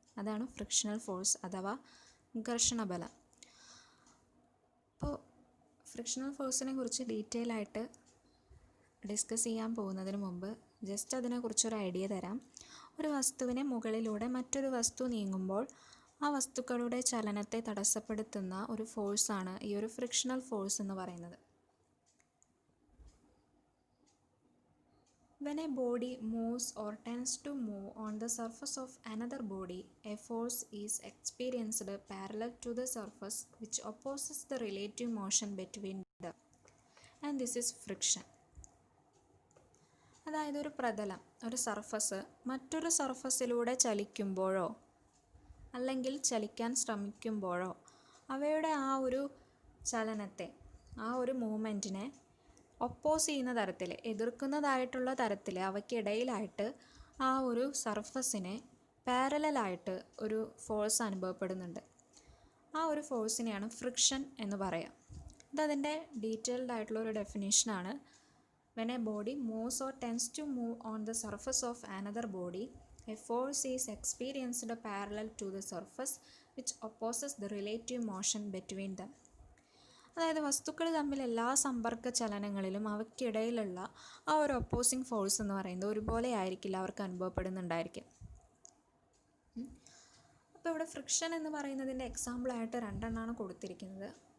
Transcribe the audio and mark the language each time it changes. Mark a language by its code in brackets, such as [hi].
[ml] അതാണ് frictional force അഥവാ ഘർഷണബലം. അപ്പോൾ ഫ്രിക്ഷണൽ ഫോഴ്സിനെ കുറിച്ച് ഡീറ്റെയിൽ ആയിട്ട് ഡിസ്കസ് ചെയ്യാൻ പോകുന്നതിന് മുമ്പ് ജസ്റ്റ് അതിനെക്കുറിച്ചൊരു ഐഡിയ തരാം. ഒരു വസ്തുവിനെ മുകളിലൂടെ മറ്റൊരു വസ്തു നീങ്ങുമ്പോൾ ആ വസ്തുക്കളുടെ ചലനത്തെ തടസ്സപ്പെടുത്തുന്ന ഒരു ഫോഴ്സാണ് ഈ ഒരു ഫ്രിക്ഷണൽ ഫോഴ്സ് എന്ന് പറയുന്നത്. [en] When a body moves or tends to move on the surface of another body, a force is experienced parallel to the surface which opposes the relative motion between them, and this is friction. [ml] അതായത് ഒരു പ്രതലം, ഒരു surface മറ്റൊരു സർഫസിലൂടെ ചലിക്കുമ്പോഴോ അല്ലെങ്കിൽ ചലിക്കാൻ ശ്രമിക്കുമ്പോഴോ അവയുടെ ആ ഒരു ചലനത്തെ, ആ ഒരു മൂവ്മെൻറ്റിനെ ഒപ്പോസ് ചെയ്യുന്ന തരത്തിൽ, എതിർക്കുന്നതായിട്ടുള്ള തരത്തിൽ അവയ്ക്കിടയിലായിട്ട് ആ ഒരു സർഫസിനെ പാരലലായിട്ട് ഒരു ഫോഴ്സ് അനുഭവപ്പെടുന്നുണ്ട്. ആ ഒരു ഫോഴ്സിനെയാണ് ഫ്രിക്ഷൻ എന്ന് പറയാം. ഇതതിൻ്റെ ഡീറ്റെയിൽഡ് ആയിട്ടുള്ള ഒരു ഡെഫിനേഷനാണ്. [en] When a body moves or tends to move on the surface of another body, a force is experienced parallel to the surface which opposes the relative motion between them. [ml] അതായത് വസ്തുക്കൾ തമ്മിൽ എല്ലാ സമ്പർക്ക ചലനങ്ങളിലും അവയ്ക്കിടയിലുള്ള ആ ഒരു ഒപ്പോസിങ് ഫോഴ്സ് എന്ന് പറയുന്നത് ഒരുപോലെ ആയിരിക്കില്ല അവർക്ക് അനുഭവപ്പെടുന്നുണ്ടായിരിക്കും. അപ്പോൾ ഇവിടെ ഫ്രിക്ഷൻ എന്ന് പറയുന്നതിൻ്റെ എക്സാമ്പിളായിട്ട് രണ്ടെണ്ണമാണ് കൊടുത്തിരിക്കുന്നത്.